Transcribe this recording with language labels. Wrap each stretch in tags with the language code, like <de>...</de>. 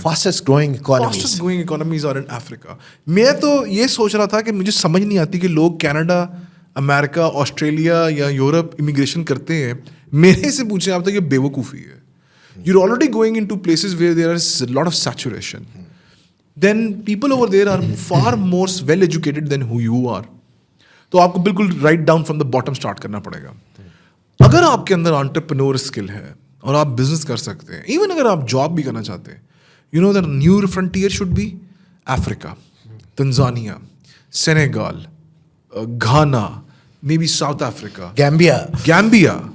<en>Fastest growing economies are in Africa.</en> <hi>मैं तो ये सोच रहा था कि मुझे समझ नहीं आती कि लोग कनाडा, अमेरिका, ऑस्ट्रेलिया या यूरोप इमिग्रेशन करते हैं. मेरे से पूछे आप तो ये बेवकूफ़ी है.</hi> <en>You are already going into places where there is lot of saturation. then people over there are far more well educated than who you are.</en> <hi>तो आपको बिल्कुल</hi> <en>right down from the bottom</en> <hi>start करना पड़ेगा. अगर आपके अंदर entrepreneur skill है और आप बिजनेस कर सकते हैं, इवन अगर आप जॉब भी करना चाहते हैं,</hi> <en>you know the new frontier should be Africa,</en> <hi>Tanzania, Senegal, Ghana, may be south Africa, Gambia.</hi>